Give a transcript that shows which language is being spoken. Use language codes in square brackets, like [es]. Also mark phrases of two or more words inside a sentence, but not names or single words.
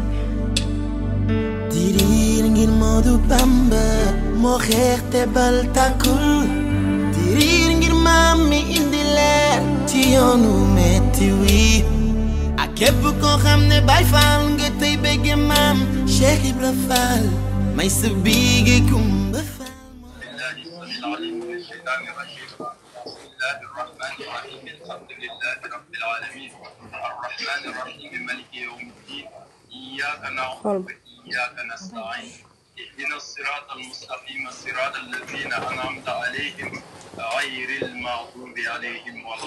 [wo] diriir ngir Modou Bamba moo xeex te bal tàkkul diriir ngir maam mi indi leer ci yoonu metti wi ak képp koo xam ne Baay Faal nga tey bëgge maam Cheikh Ibra Fall may sa biige Kumba Fall. [ar] إياك نستعين اهدنا الصراط المستقيم صراط الذين أنعمت عليهم غير المغضوب عليهم ولا